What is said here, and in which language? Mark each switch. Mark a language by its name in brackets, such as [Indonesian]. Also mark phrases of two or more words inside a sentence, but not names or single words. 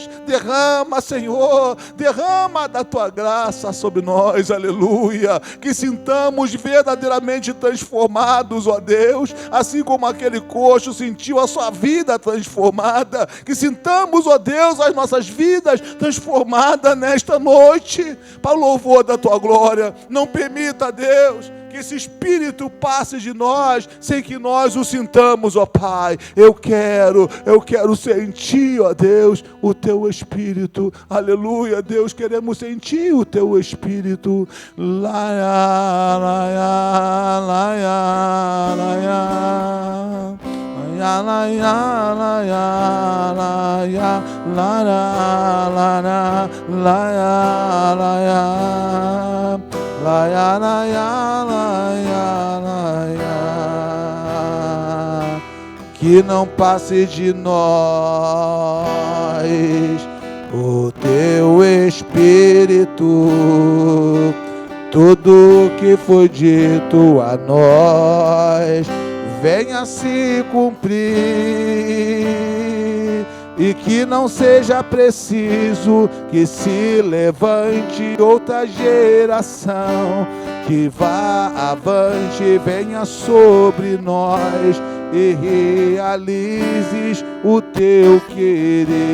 [Portuguese] Derrama, Senhor, derrama da tua graça sobre nós, aleluia, que sintamos verdadeiramente transformados, ó Deus, assim como aquele coxo sentiu a sua vida transformada, que sintamos, ó Deus, as nossas vidas transformadas nesta noite, para o louvor da tua glória. Não permita, Deus, que esse Espírito passe de nós, sem que nós o sintamos, ó Pai. Eu quero sentir, ó Deus, o teu Espírito, aleluia, Deus, queremos sentir o teu Espírito, laia, laia, laia, laia. La la la la la la la la la. Que não passe de nós o teu Espírito, tudo que foi dito a nós venha se cumprir, e que não seja preciso que se levante outra geração, que vá avante, venha sobre nós e realizes o teu querer,